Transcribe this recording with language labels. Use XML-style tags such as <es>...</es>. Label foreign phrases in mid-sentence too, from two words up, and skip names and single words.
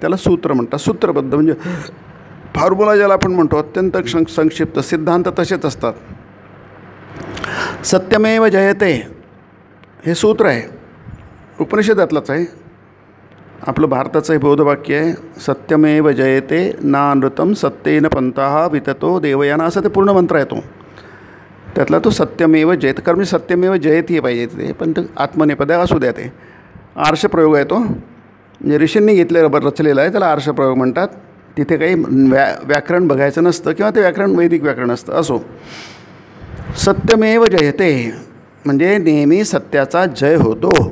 <mr>त्याला सूत्र म्हणतात. सूत्रबद्ध म्हणजे फॉर्म्युला ज्याला आपण म्हणतो, अत्यंत संक्षिप्त. सिद्धांत तसेच असतात.</mr> <sa>सत्यमेव जयते</sa> <mr>हे सूत्र आहे, उपनिषदातलंच आहे. आपलं भारताचं हे बोधवाक्य आहे,</mr> <sa>सत्यमेव जयते नानृतं सत्येन पंथः विततो देवयाना,</sa> <mr>असं ते पूर्ण मंत्र आहे तो. त्यातला तो</mr> <sa>सत्यमेव जयते.</sa> <mr>कर्म</mr> <sa>सत्यमेव जयते</sa> <mr>हे पाहिजे ते, पण ते आत्मनेपद असू द्या. ते आर्षप्रयोग आहे तो, म्हणजे ऋषींनी घेतलेला रचलेला आहे, त्याला आर्षप्रयोग म्हणतात. तिथे काही व्याकरण बघायचं नसतं किंवा ते व्याकरण वैदिक व्याकरण असतं. असो,</mr> <sa>सत्यमेव जयते</sa> <mr>म्हणजे नेहमी सत्याचा जय होतो.</mr>